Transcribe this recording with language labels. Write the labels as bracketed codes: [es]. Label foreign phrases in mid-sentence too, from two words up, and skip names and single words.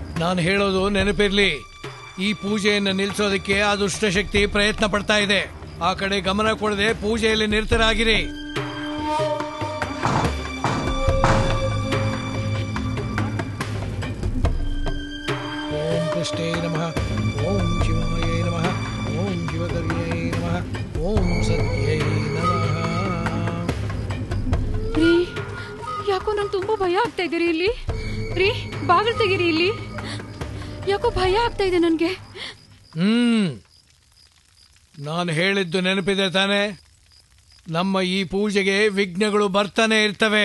[kn] ನಾನು ಹೇಳೋದು ನೆನಪಿರ್ಲಿ, ಈ ಪೂಜೆಯನ್ನು ನಿಲ್ಲಿಸೋದಕ್ಕೆ ಆ ದುಷ್ಟಶಕ್ತಿ ಪ್ರಯತ್ನ ಪಡ್ತಾ ಇದೆ. ಆ ಕಡೆ ಗಮನ ಕೊಡದೆ ಪೂಜೆಯಲ್ಲಿ ನಿರತರಾಗಿರಿ. [sa] ಓಂ ಕೃಷ್ಣೇ ನಮಃ, ಓಂ ಶಿವಾಯ ನಮಃ, ಓಂ ಶಿವಕರ್ಯೈ ನಮಃ, ಓಂ ಸತ್ಯೈ ನಮಃ. [kn] ರೀ, ಯಾಕೋ ನಂಗೆ ತುಂಬಾ ಭಯ ಆಗ್ತಾ ಇದೆ ಇಲ್ಲಿ. ರೀ, ಬಾಗಿಲು ತೆಗೀರಿ ಇಲ್ಲಿ. ಯಾಕೋ ಭಯ ಆಗ್ತಾ ಇದೆ ನನ್ಗೆ. ನಾನು ಹೇಳಿದ್ದು ನೆನಪಿದೆ ತಾನೆ? ನಮ್ಮ ಈ ಪೂಜೆಗೆ ವಿಘ್ನಗಳು ಬರ್ತಾನೆ ಇರ್ತವೆ.